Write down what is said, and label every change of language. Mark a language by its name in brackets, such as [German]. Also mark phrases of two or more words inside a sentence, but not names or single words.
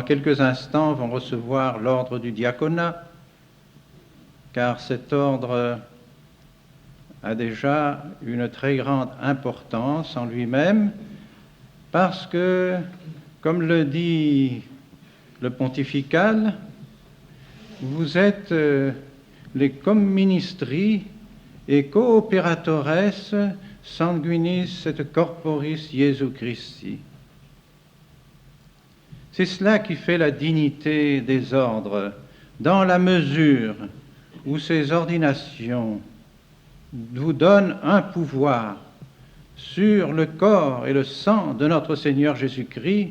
[French] quelques instants, vont recevoir l'ordre du diaconat, car cet ordre a déjà une très grande importance en lui-même, parce que, comme le dit le pontifical, vous êtes les [Latin] comministri et cooperatores sanguinis et corporis Jesu Christi. [French] C'est cela qui fait la dignité des ordres, dans la mesure où ces ordinations vous donnent un pouvoir sur le corps et le sang de notre Seigneur Jésus-Christ.